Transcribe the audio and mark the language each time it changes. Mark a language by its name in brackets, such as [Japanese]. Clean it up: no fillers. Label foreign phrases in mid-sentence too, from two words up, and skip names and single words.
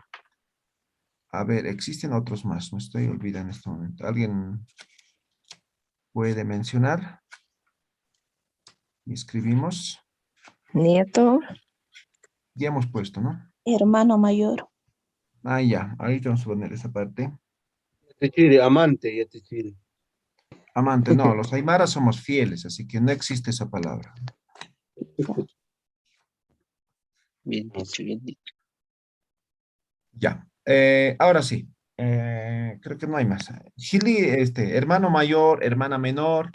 [Spanish] A ver, existen otros más, me estoy olvidando en este momento. ¿Alguien puede mencionar? Y escribimos. Nieto. Ya hemos puesto, ¿no? Hermano mayor. Ah, ya, ahorita vamos a poner esa parte. Yatichiri, amante, Yatichiri. Amante, no, los aymaras somos fieles, así que no existe esa palabra. Bien dicho, bien dicho. Ya, ahora sí. Creo que no hay más. Gili, hermano mayor, hermana menor.